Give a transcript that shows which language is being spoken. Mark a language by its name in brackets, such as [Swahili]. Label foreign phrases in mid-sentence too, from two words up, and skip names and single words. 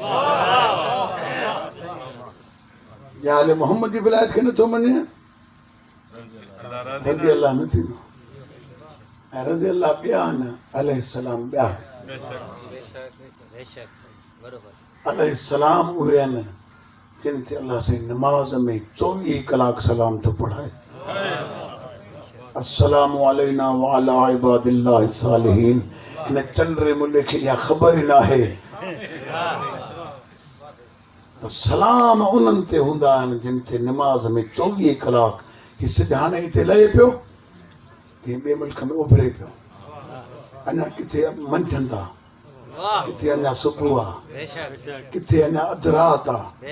[Sindhi] या आले मोहम्मद जी विलायत खे नथो मञे, [Arabic] رضي الله [Sindhi] न थींदो। ऐं [Arabic] رضي الله [Sindhi] ॿिया न, अलैहिस्सलाम ॿिया। अलैहिस्सलाम उहे आहिनि जिन ते अल्लाह साईं नमाज़ में 24 कलाक सलाम थो पढ़ाए। [Arabic] السلام علينا وعلى عباد الله الصالحين. [Sindhi] हिन चंड्रे मुल्क खे इहा ख़बर ई न आहे त सलाम उन्हनि ते हूंदा आहिनि जिन ते नमाज़ में 24 कलाक। ही सिध हाणे हिते लहे पियो, कंहिं ॿिए मुल्क में उभरे पियो, अञा किथे मंझंदि आहे, किथे अञा सुबुह आहे, किथे अञा अधु राति आहे।